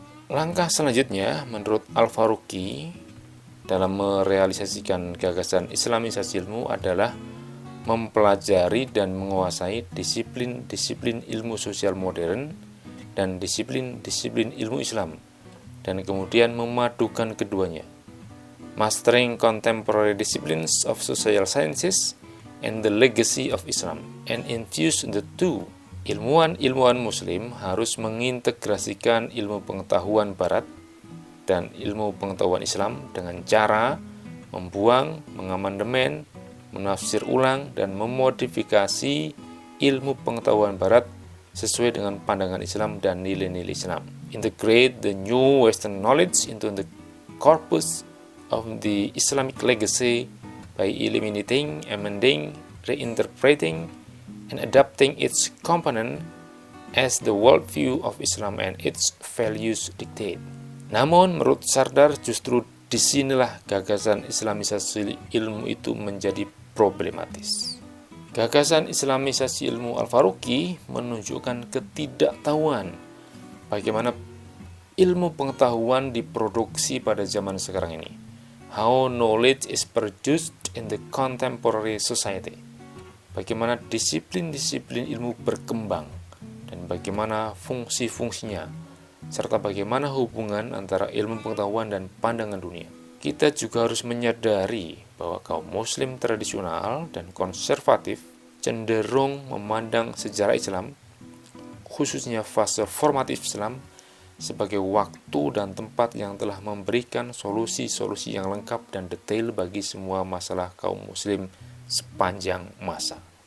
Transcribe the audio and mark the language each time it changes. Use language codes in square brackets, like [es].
[id] Langkah selanjutnya, menurut Al-Faruqi, dalam merealisasikan gagasan Islamisasi ilmu adalah mempelajari dan menguasai disiplin-disiplin ilmu sosial modern dan disiplin-disiplin ilmu Islam, dan kemudian memadukan keduanya. [en] Mastering contemporary disciplines of social sciences and the legacy of Islam, and infuse the two. [id] Ilmuwan-ilmuwan Muslim harus mengintegrasikan ilmu pengetahuan Barat dan ilmu pengetahuan Islam dengan cara membuang, mengamandemen, menafsir ulang, dan memodifikasi ilmu pengetahuan Barat sesuai dengan pandangan Islam dan nilai-nilai Islam. [en] Integrate the new Western knowledge into the corpus of the Islamic legacy by eliminating, amending, reinterpreting, and adapting its component as the worldview of Islam and its values dictate. [id] Namun, menurut Sardar, justru disinilah gagasan Islamisasi ilmu itu menjadi problematis. Gagasan Islamisasi ilmu Al-Faruqi menunjukkan ketidaktahuan bagaimana ilmu pengetahuan diproduksi pada zaman sekarang ini. [en] How knowledge is produced in the contemporary society. [id] Bagaimana disiplin-disiplin ilmu berkembang dan bagaimana fungsi-fungsinya, serta bagaimana hubungan antara ilmu pengetahuan dan pandangan dunia. Kita juga harus menyadari bahwa kaum muslim tradisional dan konservatif cenderung memandang sejarah Islam, khususnya fase formatif Islam, sebagai waktu dan tempat yang telah memberikan solusi-solusi yang lengkap dan detail bagi semua masalah kaum muslim sepanjang masa.